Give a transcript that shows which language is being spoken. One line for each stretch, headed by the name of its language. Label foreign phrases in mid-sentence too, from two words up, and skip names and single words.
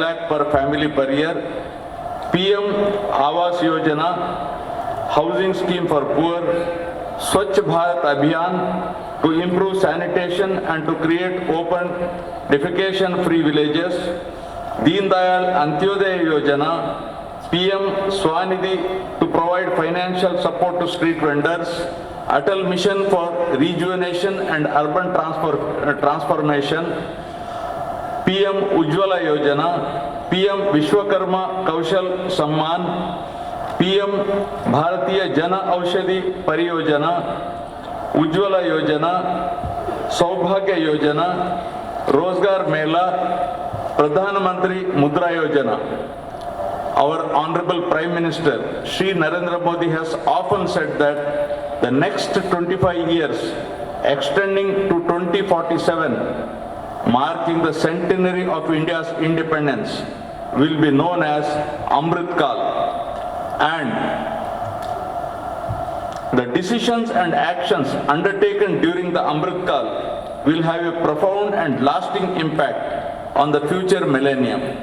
English: lakh per family per year, PM Awas Yojana, housing scheme for poor, Swachh Bharat Abhiyan to improve sanitation and to create open defecation free villages, Deen Dayal Antyodaya Yojana, PM Swanidhi to provide financial support to street vendors, Atal Mission for Rejuvenation and Urban Transformation, PM Ujjwala Yojana, PM Vishwakarma Kaushal Samman, PM Bharatiya Jana Aushadhi Pariyojana, Ujjwala Yojana, Saubhagya Yojana, Rozgar Mela, Pradhan Mantri Mudra Yojana. Our Honorable Prime Minister, Shri Narendra Modi has often said that the next 25 years, extending to 2047, marking the centenary of India's independence, will be known as Amrit Kal. And the decisions and actions undertaken during the Amrit Kal will have a profound and lasting impact on the future millennium.